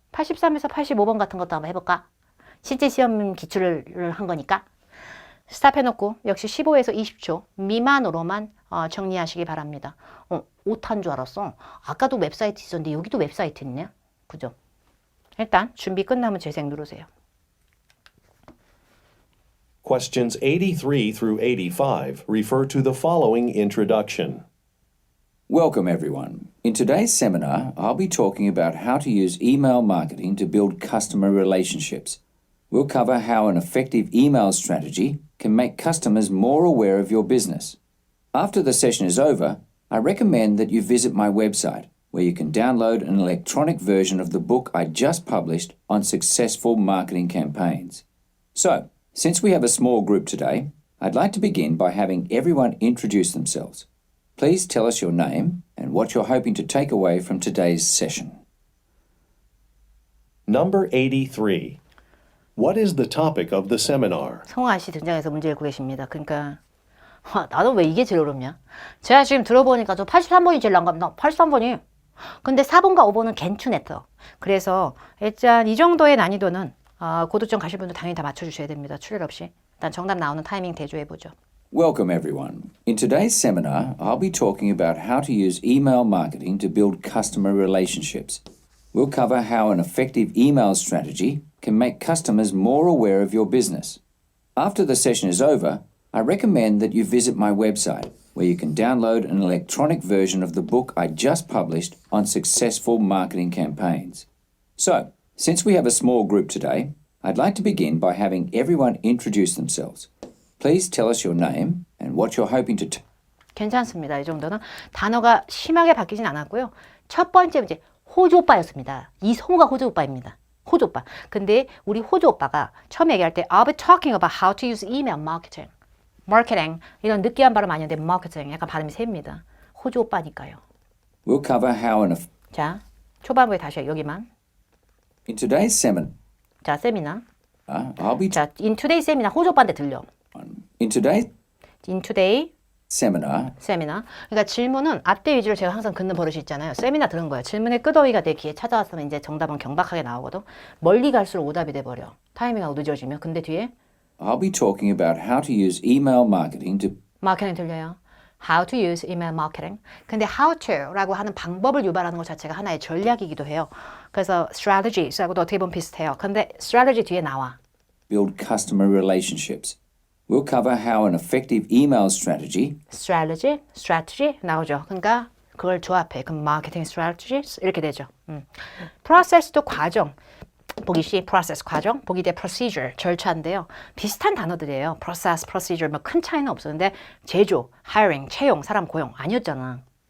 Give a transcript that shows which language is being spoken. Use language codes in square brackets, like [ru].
[ko] 83에서 85번 같은 것도 한번 해볼까? 실제 시험 기출을 한 거니까. 스탑해놓고 역시 15에서 20초 미만으로만 정리하시기 바랍니다. 오타인 줄 알았어. 아까도 웹사이트 있었는데 여기도 웹사이트 있네. 그죠? 일단 준비 끝나면 재생 누르세요. [en] Questions 83 through 85 refer to the following introduction. Welcome, everyone. In today's seminar, I'll be talking about how to use email marketing to build customer relationships. We'll cover how an effective email strategy can make customers more aware of your business. After the session is over, I recommend that you visit my website, where you can download an electronic version of the book I just published on successful marketing campaigns. So, since we have a small group today, I'd like to begin by having everyone introduce themselves. Please tell us your name and what you're hoping to take away from today's session. Number 83. What is the topic of the seminar? [ko] 성아 씨 등장해서 문제 읽고 계십니다. 그러니까 나도 왜 이게 제일 어렵냐? 제가 지금 들어보니까 저 83번이 제일 난감다. 83번이. 근데 4번과 5번은 괜찮았어. 그래서 일단 이 정도의 난이도는 고도점 가실 분들 당연히 다 맞춰주셔야 됩니다. 출혈 없이. 일단 정답 나오는 타이밍 대조해보죠. [en] Welcome, everyone. In today's seminar, I'll be talking about how to use email marketing to build customer relationships. We'll cover how an effective email strategy can make customers more aware of your business. After the session is over, I recommend that you visit my website, where you can download an electronic version of the book I just published on successful marketing campaigns. So, since we have a small group today, I'd like to begin by having everyone introduce themselves. Please tell us your name and what you're hoping to [ko] 괜찮습니다. 이 정도는 단어가 심하게 바뀌진 않았고요. 첫 번째 문제 호주 오빠였습니다. 이성우가 호주 오빠입니다. 호주 오빠. 근데 우리 호주 오빠가 처음 얘기할 때 [en] I'll be talking about how to use email marketing. [ko] 마케팅 이런 느끼한 발음 아닌데 마케팅 약간 발음이 셉니다. 호주 오빠니까요. [en] We'll cover how an [ko] 자, 초반부에 다시 여기만. [en] in today's seminar, [ko] 자, 세미나. [en] I'll be [ko] 자, [en] in today [ko] 세미나 호주 오빠한테 들려. [en] in today's in today seminar, [ko] 세미나. 그러니까 질문은 앞대 위주로 제가 항상 긋는 버릇이 있잖아요. 세미나 들은 거예요. 질문의 끄더기가 내 귀에 찾아왔으면 이제 정답은 경박하게 나오거든. 멀리 갈수록 오답이 돼버려. 타이밍하고 늦어지면. 근데 뒤에 [en] I'll be talking about how to use email marketing to [ko] 마케팅 들려요. [en] How to use email marketing. [ko] 근데 how to라고 하는 방법을 유발하는 것 자체가 하나의 전략이기도 해요. 그래서 strategy하고도 어떻게 보면 비슷해요. 근데 strategy 뒤에 나와. [en] build customer relationships. We'll cover how an effective email strategy [ko] strategy 나오죠. 그러니까 그걸 조합해. 그럼 marketing strategies 이렇게 되죠. process도 과정. 보기 C, process 과정, 보기 D, procedure 절차인데요. 비슷한 단어들이에요. process, procedure 뭐 큰 차이는 없었는데 제조, hiring, 채용, 사람 고용 아니었잖아.